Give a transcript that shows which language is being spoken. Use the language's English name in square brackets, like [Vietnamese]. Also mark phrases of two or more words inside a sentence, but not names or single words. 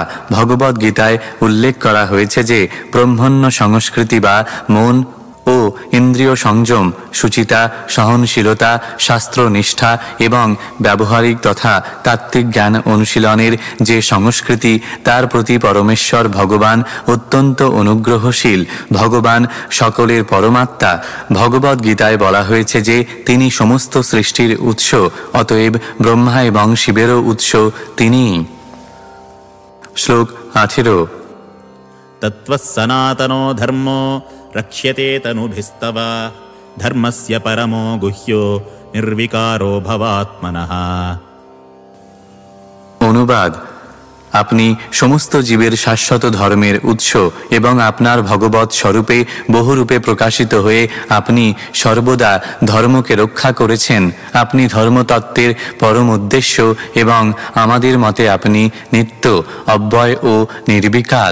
[Bangla] ভগবদ গীতায় উল্লেখ করা হয়েছে যে ব্রহ্মণ্য সংস্কৃতি বা মন ও ইন্দ্রিয় সংযম, সুচিতা, সহনশীলতা, শাস্ত্র নিষ্ঠা এবং ব্যবহারিক তথা তাত্ত্বিক জ্ঞান অনুশীলনের যে সংস্কৃতি, তার প্রতি পরমেশ্বর ভগবান অত্যন্ত অনুগ্রহশীল। ভগবান সকলের পরমাত্মা। ভগবদ গীতায় বলা হয়েছে যে তিনি সমস্ত সৃষ্টির উৎস, অতএব ব্রহ্মা এবং শিবেরও উৎস তিনিই। শ্লোক 18। [Sanskrit] तत्त्वः सनातनो धर्मो रक्ष्यते तनुभिस्तव धर्मस्य परमो गुह्यो निर्विकारो भवात्मनः। [Bangla] অনুবাদ: আপনি সমস্ত জীবের শাশ্বত ধর্মের উৎস এবং আপনার ভগবৎ স্বরূপে বহুরূপে প্রকাশিত হয়ে আপনি সর্বদা ধর্মকে রক্ষা করেছেন। আপনি ধর্মতত্ত্বের পরম উদ্দেশ্য এবং আমাদের মতে আপনি নিত্য, অব্যয় ও নির্বিকার।